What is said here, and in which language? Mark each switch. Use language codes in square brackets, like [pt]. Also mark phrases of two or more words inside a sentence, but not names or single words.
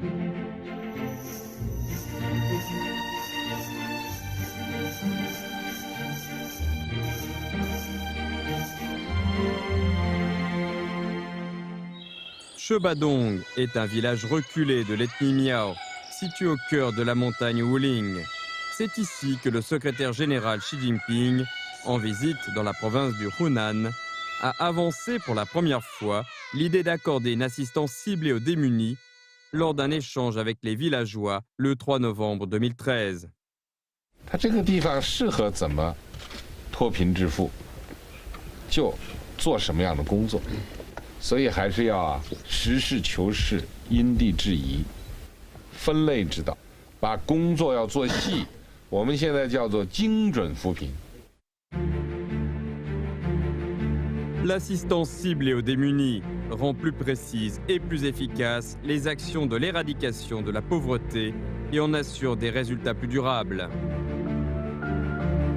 [fr] Shebadong est un village reculé de l'ethnie Miao, situé au cœur de la montagne Wuling. C'est ici que le secrétaire général Xi Jinping, en visite dans la province du Hunan, a avancé pour la première fois l'idée d'accorder une assistance ciblée aux démunis lors d'un échange avec les villageois le 3 novembre 2013. [zh] 它这个地方适合怎么脱贫致富，就做什么样的工作，所以还是要实事求是、因地制宜、分类指导，把工作要做细。我们现在叫做精准扶贫。 [fr] L'assistance ciblée aux démunis rend plus précises et plus efficaces les actions de l'éradication de la pauvreté et en assure des résultats plus durables.